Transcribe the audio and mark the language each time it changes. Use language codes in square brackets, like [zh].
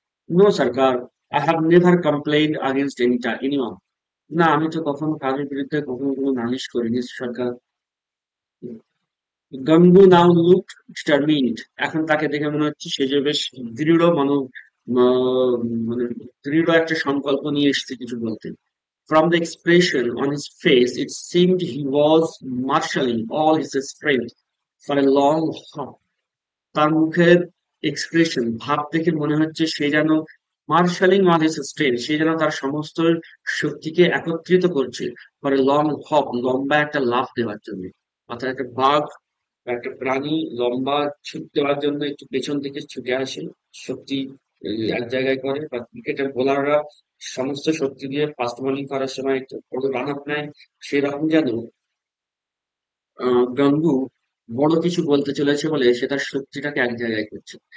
[en] No সরকার, I have never complain against anyone. [bn] না, আমি তো কখনো কারোর বিরুদ্ধে কখনো কোনো নালিশ করিনি সরকার। [en] Gangu now look determined. [bn] এখন তাকে দেখে মনে হচ্ছে সে যে বেশ দৃঢ় মানে দৃঢ় একটা সংকল্প নিয়ে এসেছে কিছু বলতে। [en] From the expression on his face, it seemed he was marshalling all his strength for a long hop. [bn] তার মুখের এক্সপ্রেশন, ভাব দেখে মনে হচ্ছে সে যেন [en] marshalling all his strength, [bn] সে যেন তার সমস্ত শক্তিকে একত্রিত করছে [en] for a long hop, [bn] লম্বা একটা লাফ দেওয়ার জন্য। অর্থাৎ একটা বাঘ বা একটা প্রাণী লম্বা ছুট দেওয়ার জন্য একটু পেছন থেকে ছুটে আসে, শক্তি এক জায়গায় করে, বা ক্রিকেটের বোলাররা সমস্ত শক্তি দিয়ে ফাস্ট বোলিং করার সময় একটু বড় রান আপ নেয়, সেরকম যেন গাঙ্গু বড় কিছু বলতে চলেছে বলে সে তার শক্তিটাকে এক জায়গায় করছে।